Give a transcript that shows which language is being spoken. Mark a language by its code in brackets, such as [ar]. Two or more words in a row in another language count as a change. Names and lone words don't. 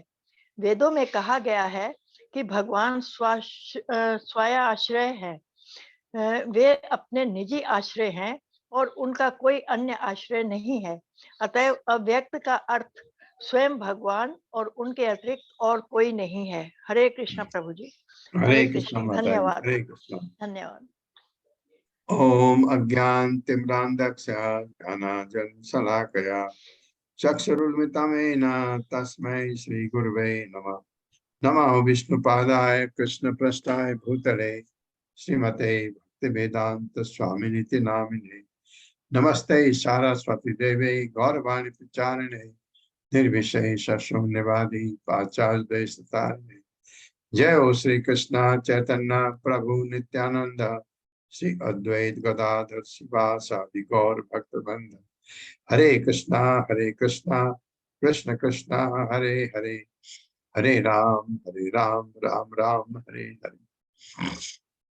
[hi] वेदों में कहा गया है कि भगवान स्वायाश्रय है, वे अपने निजी आश्रय हैं और उनका कोई अन्य आश्रय नहीं है। अतएव अव्यक्त का अर्थ स्वयं भगवान और उनके अतिरिक्त और कोई नहीं है। हरे कृष्ण प्रभु जी। हरे कृष्ण माता जी, धन्यवाद। हरे कृष्ण। धन्यवाद। [sa] ओम अज्ञानतिम्रान्धस्य ज्ञानाञ्जनशलाकया चक्षुरुन्मिलितं तस्मै श्रीगुरवे नमः। नमः विष्णुपादाय कृष्णप्रेष्ठाय भूतले श्रीमते भक्तिवेदांत स्वामिनिति नामिने। नमस्ते सारस्वती देवे गौरवाणी प्रचारिणे निर्विशेष शून्यवादी पाचार्य सतारिणे। जय हो श्री कृष्ण चैतन्य प्रभु नित्यानंद श्री अद्वैत गदाधर शिवासादि गौर भक्तवृंद। हरे कृष्णा कृष्ण कृष्णा हरे हरे, हरे राम राम राम हरे हरे।